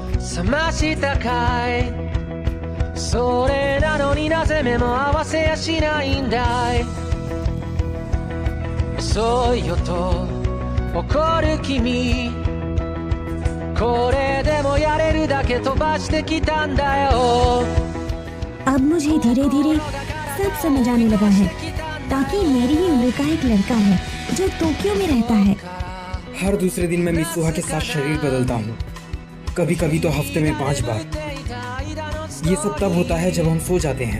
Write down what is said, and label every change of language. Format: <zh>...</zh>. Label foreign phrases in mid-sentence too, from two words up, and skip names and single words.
<ja>冷ましたかいそれなのになぜ目も合わせやしないんだい遅いよと怒る君これでもやれるだけ飛ばしてきたんだよ</ja> <hi>अब मुझे धीरे धीरे सब समझ आने लगा है ताकि मेरी ही उम्र का एक लड़का है जो टोक्यो में रहता है हर दूसरे दिन मैं मित्सुहा के साथ शरीर बदलता हूँ कभी कभी तो हफ्ते में 5 बार ये सब तब होता है जब हम सो जाते हैं</hi>